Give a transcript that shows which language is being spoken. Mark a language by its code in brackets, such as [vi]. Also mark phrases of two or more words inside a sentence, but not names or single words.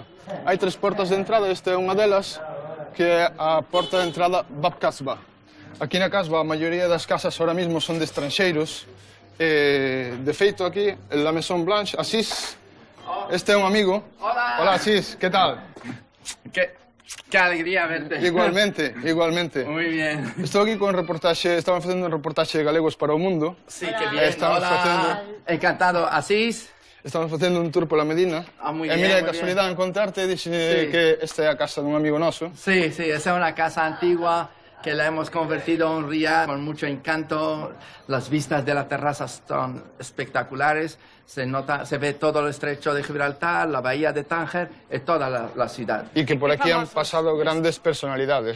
[gl] Hai 3 portas de entrada, esta é unha delas, que é a porta de entrada Bab Casba. Aquí na Casba a maioría das casas [es] ahora mismo [gl] son de estranxeiros. De feito aquí, [es] en la Maison Blanche, [gl] Asís, este é un amigo. [es] Hola. Hola, Asís, que tal? Qué alegría verte. Igualmente, igualmente. Muy bien. [gl] Estou aquí con reportaxe, estamos facendo un reportaxe de Galegos para o Mundo. [es] Sí, qué bien. [gl] Estamos [es] Hola. Encantado. Asís. [gl] Estamos facendo un tour pola Medina. [es] Muy [gl] e [es] bien, mira, muy [gl] casualidade encontrarte, dixe [es] Sí. [gl] que esta é a casa dun amigo noso. [es] Sí, sí, esa es una casa antigua que la hemos convertido en un riad con mucho encanto. Las vistas de la terraza son espectaculares. Se ve todo el estrecho de Gibraltar, la bahía de Tánger y toda la ciudad. [gl] E que por aquí [es] han pasado [gl] grandes personalidades.